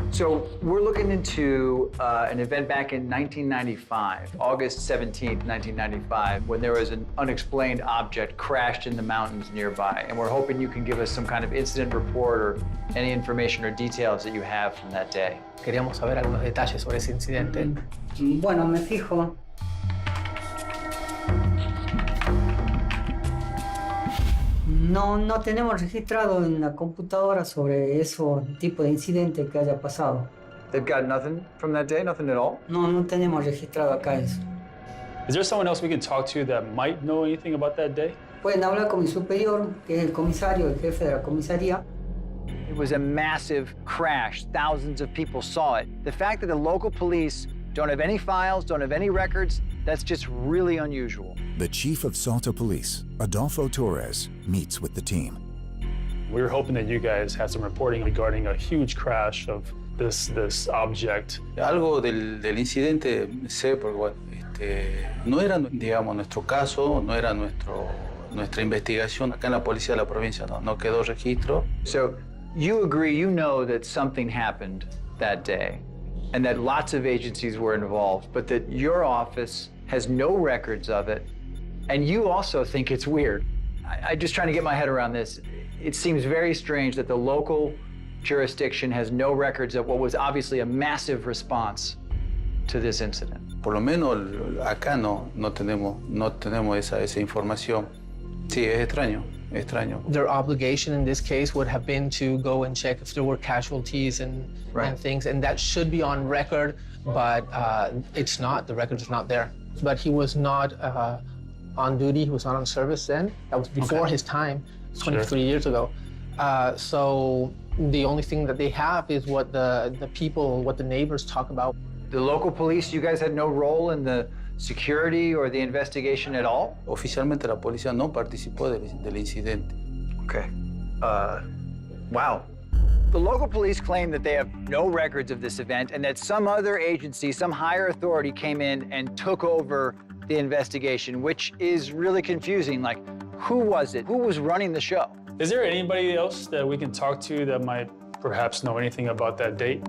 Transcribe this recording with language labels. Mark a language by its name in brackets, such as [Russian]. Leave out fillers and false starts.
[English] So we're looking into an event back in 1995, August 17th, 1995, when there was an unexplained object crashed in the mountains nearby. And we're hoping you can give us some kind of incident report or any information or details that you have from that day. [Spanish] Queríamos saber algunos detalles sobre ese incidente. Bueno, me fijo. No tenemos registrado en la computadora sobre eso tipo de incidente que haya pasado. [English] They've got nothing from that day, nothing at all? [Spanish] No tenemos registrado acá eso. [English] Is there someone else we can talk to that might know anything about that day? [Spanish] Pueden hablar con mi superior, que es el comisario, el jefe de la comisaría. [English] It was a massive crash. Thousands of people saw it. The fact that the local police don't have any files, don't have any records, that's just really unusual. The chief of Salta Police, Adolfo Torres, meets with the team. We were hoping that you guys had some reporting regarding a huge crash of this object. [Spanish] Algo del incidente sé, porque bueno, no era, digamos, nuestro caso, no era nuestra investigación. Acá en la policía de la provincia no quedó registro. [English] So you agree, you know that something happened that day and that lots of agencies were involved, but that your office has no records of it, and you also think it's weird. I'm just trying to get my head around this. It seems very strange that the local jurisdiction has no records of what was obviously a massive response to this incident. [Spanish] Por lo menos acá no tenemos esa información. Sí, es extraño. [English] Their obligation in this case would have been to go and check if there were casualties and things, and that should be on record, but it's not. The record is not there. But he was not on duty. He was not on service then. That was before his time, 23 years ago. So the only thing that they have is what the people, what the neighbors talk about. The local police, you guys had no role in the security or the investigation at all? [Spanish] Oficialmente la policía no participó del incidente. [English] Okay. Wow. The local police claim that they have no records of this event and that some other agency, some higher authority came in and took over the investigation, which is really confusing. Like, who was it? Who was running the show? Is there anybody else that we can talk to that might perhaps know anything about that date?